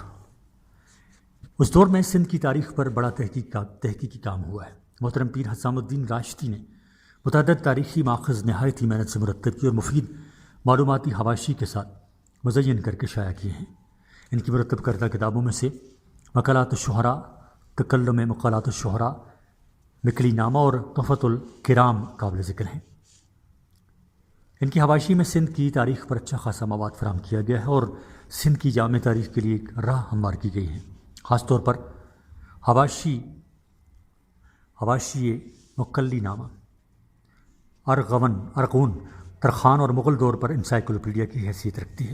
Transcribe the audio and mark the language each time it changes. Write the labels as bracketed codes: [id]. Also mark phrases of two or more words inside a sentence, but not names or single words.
[ur] اس دور میں سندھ کی تاریخ پر بڑا تحقیقی کام ہوا ہے۔ محترم پیر حسام الدین راشدی نے متعدد تاریخی ماخذ نہایت ہی محنت سے مرتب کی اور مفید معلوماتی حواشی کے ساتھ مزین کر کے شائع کیے ہیں۔ ان کی مرتب کردہ کتابوں میں سے مقالات الشہراء، تکلم مقالات الشہراء، مکلی نامہ اور تحفۃ الکرام قابل ذکر ہیں۔ ان کی حواشی میں سندھ کی تاریخ پر اچھا خاصا مواد فراہم کیا گیا ہے اور سندھ کی جامع تاریخ کے لیے ایک راہ ہموار کی گئی ہے۔ خاص طور پر حواشی مکلی نامہ، ارغون، ترخان اور مغل دور پر انسائیکلوپیڈیا کی حیثیت رکھتی ہے۔